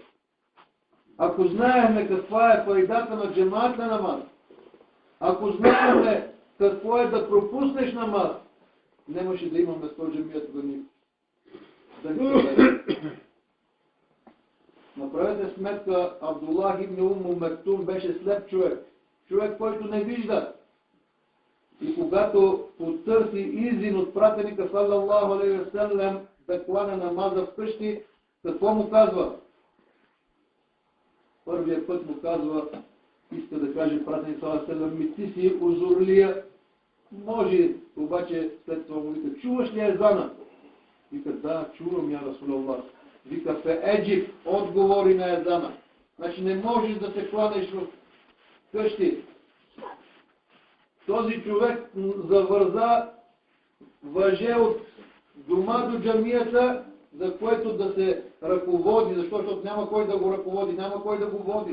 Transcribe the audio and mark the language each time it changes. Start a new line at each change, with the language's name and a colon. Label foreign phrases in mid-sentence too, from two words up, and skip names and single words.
Bulgarian: Ако знаеме каква е файдата на джематна намаз, ако знаеме какво е да пропуснеш намаз, нямаше да имаме 100 джамията да ни събере. Направете сметка, Абдуллах ибн Уму Мектум беше слеп човек. Човек, който не вижда. И когато потърси изин от пратеника
Arabic: صلى الله عليه وسلم
Bulgarian: да кланя намаза вкъщи, какво му казва? Първият път му казва, иска да каже пратеник
Arabic: صلى الله عليه وسلم:
Bulgarian: ти си узурлия. Може, обаче след това му вика: чуваш ли езана? Вика: да, чувам,
Arabic: يا رسول الله.
Bulgarian: Вика:
Arabic: فأجب,
Bulgarian: отговори на езана. Значи не можеш да се кланеш в къщи. Този човек завърза въже от дома до джамията, за което да се ръководи, защото няма кой да го ръководи, няма кой да го води.